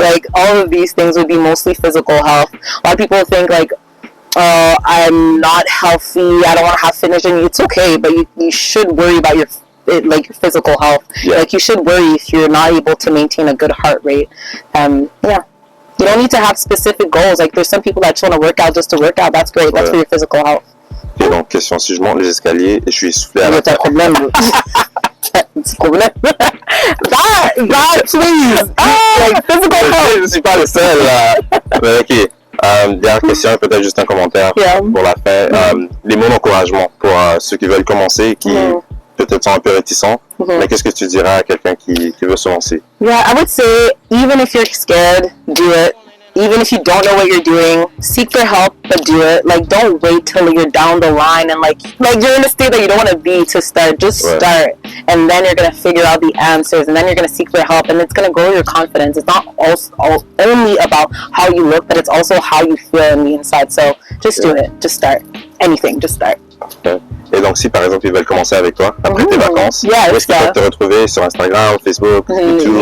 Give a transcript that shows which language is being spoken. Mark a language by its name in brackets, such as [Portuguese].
[English] Like, all of these things would be mostly physical health. A lot of people think like, oh, I'm not healthy, I don't want to have fitness journey. It's okay, but you should worry about your physical health. Like, you should worry if you're not able to maintain a good heart rate. You don't need to have specific goals. Like, there's some people that just want to work out just to work out. That's great. That's for your physical health. [French] Et donc, question, si je monte les escaliers et je suis essoufflé à la T'as un problème. Petit problème. [English] God, please. Like, physical health. [French] Je suis pas le seul là. Mais ok. Dernière question, peut-être juste un commentaire pour la fin. Les mots d'encouragement pour ceux qui veulent commencer et qui peut-être sont un peu réticents. Mais qu'est-ce que tu dirais à quelqu'un qui veut se lancer? [English] Yeah, I would say, even if you're scared, do it. Even if you don't know what you're doing, seek for help, but do it. Like, don't wait till you're down the line and like you're in a state that you don't want to be to start. Just start, and then you're gonna figure out the answers, and then you're gonna seek for help, and it's gonna grow your confidence. It's not only about how you look, but it's also how you feel on the inside. So just do it. Just start. Anything. Just start. Okay. [French] Et donc, si par exemple ils veulent commencer avec toi après tes vacances, où est-ce qu'ils peuvent te retrouver sur Instagram, Facebook, YouTube?